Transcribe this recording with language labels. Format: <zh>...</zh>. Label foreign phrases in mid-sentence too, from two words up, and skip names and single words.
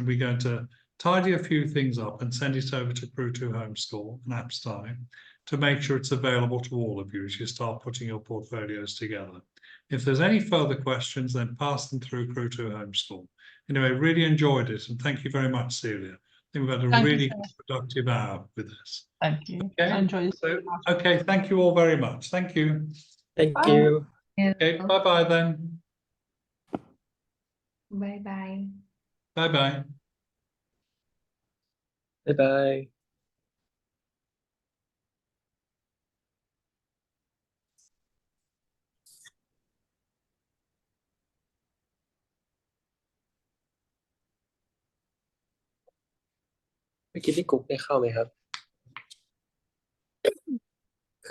<en>We're going to tidy a few things up and send it over to Crew 2 Homeschool and ISCA to make sure it's available to all of you as you start putting your portfolios together. If there's any further questions, then pass them through Crew 2 Homeschool. Anyway, really enjoyed it, and thank you very much, Celia. I think we've had a really productive hour with this. Thank you. Okay, I enjoyed it. so, okay, thank you all very much. Thank you. Thank you. Okay, bye-bye then. Bye-bye. Bye-bye. Bye-bye.</en> <th>เมื่อกี้พี่กุ๊กได้เข้าไหมครับคือ</th>